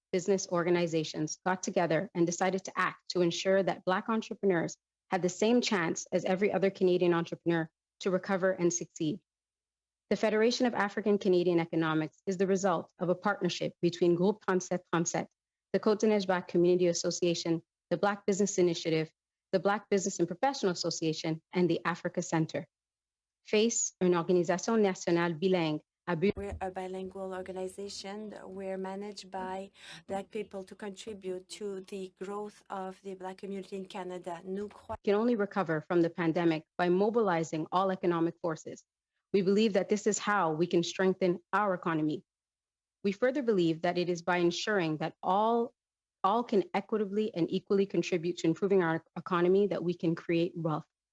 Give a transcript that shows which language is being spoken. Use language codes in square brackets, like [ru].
[en] business organizations got together and decided to act to ensure that Black entrepreneurs had the same chance as every other Canadian entrepreneur to recover and succeed. The Federation of African Canadian Economics is the result of a partnership between Groupe 3737, the Côte-de-Neige Black Community Association, the Black Business Initiative, the Black Business and Professional Association, and the Africa Center. [fr] FACE, une organisation nationale bilingue. [en] We're a bilingual organization. We're managed by Black people to contribute to the growth of the Black community in Canada. Can only recover from the pandemic by mobilizing all economic forces. We believe that this is how we can strengthen our economy. We further believe that it is by ensuring that all can equitably and equally contribute to improving our economy that we can create wealth.